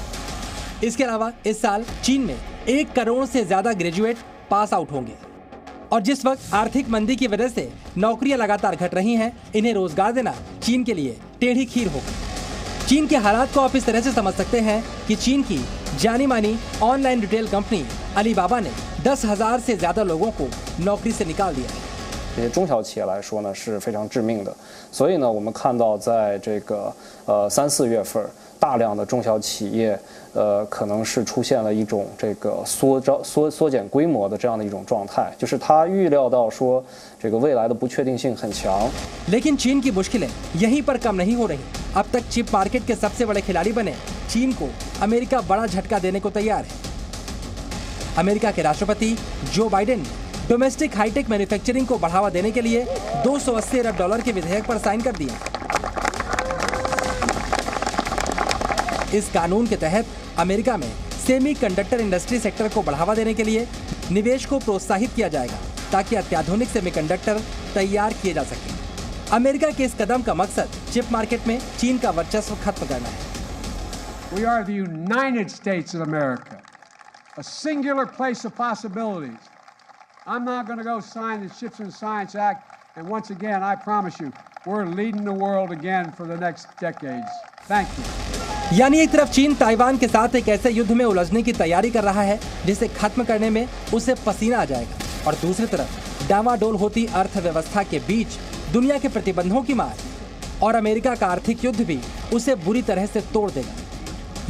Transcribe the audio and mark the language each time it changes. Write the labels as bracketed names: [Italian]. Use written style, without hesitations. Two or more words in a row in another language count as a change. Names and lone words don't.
[Hindi] इसके अलावा इस साल चीन में 1 करोड़ से ज्यादा [English] graduate pass out [Hindi] होंगे और जिस वक्त आर्थिक मंदी की वजह से नौकरियां लगातार घट रही हैं, इन्हें रोजगार देना चीन के लिए टेढ़ी खीर होगी। चीन के हालात को आप इस तरह से समझ सकते हैं कि चीन की जानी मानी [English] online retail company [Hindi] अलीबाबा ने 10,000 से ज्यादा लोगों को नौकरी से निकाल दिया है। [Chinese] 这些中小企业来说呢是非常致命的，所以呢，我们看到在这个3、4月份，大量的中小企业可能是出现了一种这个缩减规模的这样的一种状态，就是他预料到说这个未来的不确定性很强。 [Hindi] लेकिन चीन की मुश्किलें यहीं पर कम नहीं हो रही। अब तक [English] chip market [Hindi] के सबसे बड़े खिलाड़ी बने चीन को अमेरिका बड़ा झटका देने को तैयार है। अमेरिका के राष्ट्रपति जो बाइडेन [English] domestic high-tech manufacturing [Hindi] को बढ़ावा देने के लिए $280 अरब के विधेयक पर साइन कर दिए। इस कानून के तहत अमेरिका में [English] semiconductor industry sector [Hindi] को बढ़ावा देने के लिए निवेश को प्रोत्साहित किया जाएगा, ताकि अत्याधुनिक सेमीकंडक्टर तैयार किए जा सकें। अमेरिका के इस कदम का मकसद [English] chip market [Hindi] में चीन का वर्चस्व खत्म करना है। [English] We are the United States of America, a singular place of possibilities. I'm not going to go sign the Chips and Science Act, and once again, I promise you, we're leading the world again for the next decades. Thank you. [Hindi] यानी एक तरफ चीन ताइवान के साथ एक ऐसे युद्ध में उलझने की तैयारी कर रहा है जिसे खत्म करने में उसे पसीना आ जाएगा, और दूसरी तरफ डावाडोल होती अर्थव्यवस्था के बीच दुनिया के प्रतिबंधों की मार और अमेरिका का आर्थिक युद्ध भी उसे बुरी तरह से तोड़ देगा।